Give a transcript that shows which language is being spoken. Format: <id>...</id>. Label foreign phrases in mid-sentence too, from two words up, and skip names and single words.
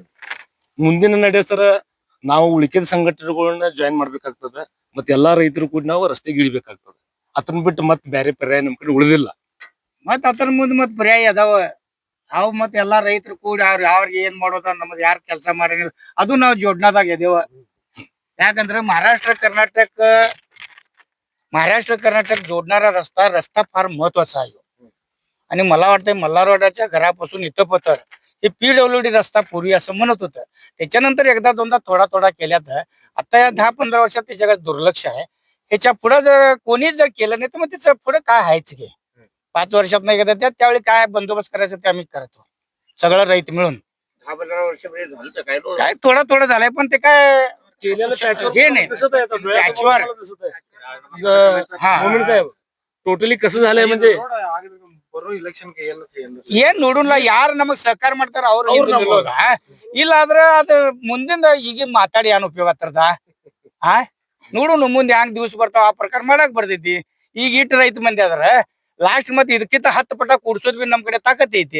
<kn>ಮುಂದಿನ ನಡೆ ಸರ ನಾವು ಉಳಿಕೆದ ಸಂಘಟನೆಗಳನ್ನ ಜಾಯಿನ್ ಮಾಡ್ಬೇಕಾಗ್ತದೆ. ಮತ್ತೆ ಎಲ್ಲಾ ರೈತರು ಕೂಡ ನಾವು ರಸ್ತೆಗೆ ಇಳಿಬೇಕಾಗ್ತದೆ. ಅದನ್ನ ಬಿಟ್ಟು ಮತ್ತೆ ಬೇರೆ ಪರ್ಯಾಯ ನಮ್ ಕಡೆ ಉಳಿದಿಲ್ಲ. ಮತ್ ಅದ್ರ ಮುಂದ್ ಮತ್ ಪರ್ಯಾಯ ಅದಾವ. ಅವ್ ಮತ್ ಎಲ್ಲಾ ರೈತರು ಕೂಡಿ ಅವ್ರಿಗೆ ಏನ್ ಮಾಡೋದ, ನಮ್ದು ಯಾರು ಕೆಲಸ ಮಾಡಂಗಿಲ್ಲ, ಅದು ನಾವು ಜೋಡ್ನಾದಾಗ ಎದೇವ.</kn> <mr>ಯಾಕಂದ್ರೆ महाराष्ट्र कर्नाटक जोडणारा रस्ता फार महत्वाचा आहे. आणि मला वाटतंय मल्हारवाड्याच्या घरापासून इथं पतर हे PWD रस्ता पूर्वी असं म्हणत होतं. त्याच्यानंतर एकदा दोनदा थोडा केल्यात. आता या 10-15 वर्षात त्याच्याकडे दुर्लक्ष आहे. ह्याच्या पुढे जर कोणीच जर केलं नाही तर मग त्याचं पुढे काय हायच घे. 5 वर्षात नाही एकदा त्यावेळी काय बंदोबस्त करायचं ते आम्ही करतो, सगळं रैत मिळून. 10-15 वर्षापर्यंत झालं तर काय थोडं झालंय, पण ते काय हे नाही ಟೋಟಲಿ कसं झालंय म्हणजे</mr> <kn>ಏನ್ ನೋಡೋಣ, ಯಾರು ನಮಗ್ ಸಹಕಾರ ಮಾಡ್ತಾರ ಅವ್ರು ಇಲ್ಲ ಆದ್ರ ಅದ ಮುಂದಿಂದ ಈಗ ಮಾತಾಡಿ ಏನ್ ಉಪಯೋಗ ಆಗ್ತದ? ನೋಡೋಣ ಮುಂದೆ ಹ್ಯಾಂಗ್ ದಿವ್ಸ ಬರ್ತಾವ, ಆ ಪ್ರಕಾರ ಮಾಡಕ್ ಬರ್ತೈತಿ. ಈಗ ಇಟ್ಟು ರೈತ ಮಂದಿ ಅದ್ರ ಲಾಸ್ಟ್ ಮತ್ತೆ ಇದಕ್ಕಿಂತ 10 ಪಟ ಕೂಡ್ಸೋದ್ ಬಿ ನಮ್ ಕಡೆ ತಾಕತ್ ಐತಿ.</kn>